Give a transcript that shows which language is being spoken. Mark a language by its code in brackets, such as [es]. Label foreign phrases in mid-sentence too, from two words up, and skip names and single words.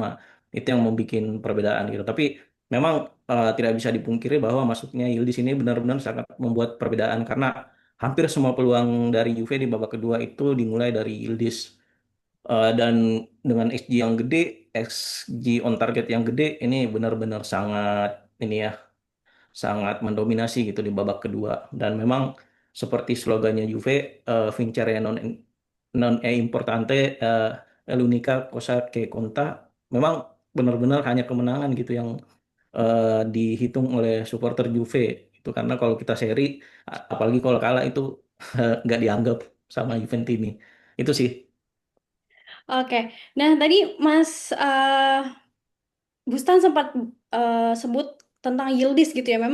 [id] Itu yang membuat perbedaan gitu. Tapi memang tidak bisa dipungkiri bahwa masuknya Yildiz ini benar-benar sangat membuat perbedaan, karena hampir semua peluang dari Juve di babak kedua itu dimulai dari Yildiz. Dan dengan XG yang gede, XG [en] on target [id] yang gede, ini benar-benar sangat ini ya, sangat mendominasi gitu di babak kedua. Dan memang seperti slogannya Juve, [it] Vincere non è importante, l'unica cosa che conta. [id] Memang benar-benar hanya kemenangan gitu yang dihitung oleh supporter Juve itu. Karena kalau kita seri, apalagi kalau kalah itu nggak dianggap sama Juventini. Itu sih. Oke, nah tadi Mas Bustan sempat sebut tentang Yildiz gitu ya.